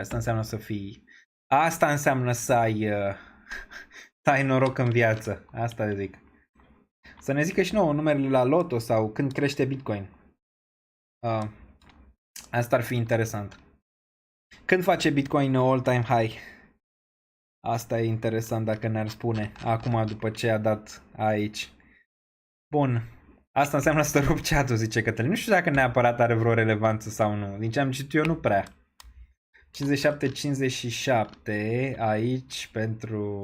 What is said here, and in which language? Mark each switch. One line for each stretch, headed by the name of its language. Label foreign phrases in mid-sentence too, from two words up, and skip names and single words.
Romanian: Asta înseamnă să ai noroc în viață. Asta zic. Să ne zică și nouă numerele la loto sau când crește Bitcoin. Asta ar fi interesant. Când face Bitcoin
English: all-time high?
Romanian: Asta e interesant dacă ne-ar spune. Acum, după ce a dat aici. บน Asta înseamnă să rup chat-ul, zice Cătălin. Nu știu dacă neapărat are vreo relevanță sau nu. Din ce am citit eu, nu prea. 57-57 aici pentru...